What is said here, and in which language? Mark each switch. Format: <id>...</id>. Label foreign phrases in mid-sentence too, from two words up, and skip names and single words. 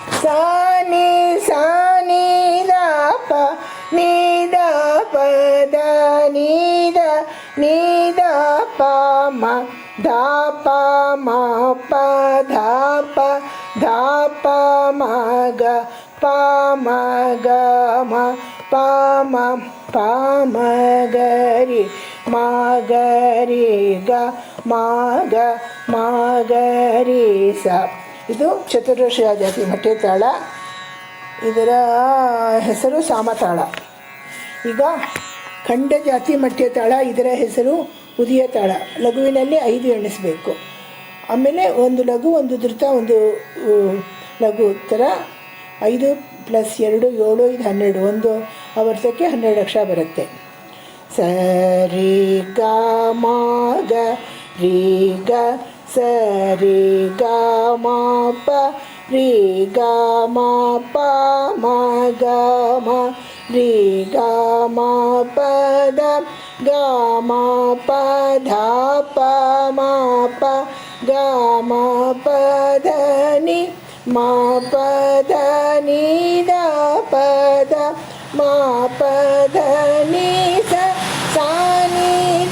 <kn>ದ ಪ ನಿ ದ ಪ ದ ನಿ ದ ಪ ಮ ಧ ಪ ಮ ಪ ಧ ಪ ಮ ಗ ಪ ಮ ಗ ಮ ಪ ಮ ಗ ರಿ ಮ ಗ ರಿ ಗ ಮ ಗ ರಿ ಸ. ಇದು ಚತುರಶ ಜಾತಿ ಮಟ್ಯ ತಾಳ. ಇದರ ಹೆಸರು ಸಾಮತಾಳ. ಈಗ ಖಂಡ ಜಾತಿ ಮಟ್ಯ ತಾಳ, ಇದರ ಹೆಸರು ಉದಿಯ ತಾಳ. ಲಘುವಿನಲ್ಲಿ 5 ಎಣಿಸಬೇಕು. ಆಮೇಲೆ 1 ಲಘು, 1 ಧೃತ, 1 ಲಘು ಥರ 5 + 2 7 5 12. ಒಂದು ಆವರ್ತಕ್ಕೆ 12 ಅಕ್ಷರ ಬರುತ್ತೆ. ಸರಿ ಗ ಮ ಗ ರಿ ಗ ಸರಿ ಗ ಮ ಪ ರಿ ಗ ಮ ಪ ಮ ಗ ಮ ರಿ ಗ ಮ ಪ ದ ಗ ಮ ಪ ಧ ಪ ಮ ಪ ಗ ಮ ಪ ಧ ನಿ ಮ ಪ ಧ ನಿ ದ ಪ ದ ಮ ಪ ಧ ನಿ ಸ ನಿ</kn>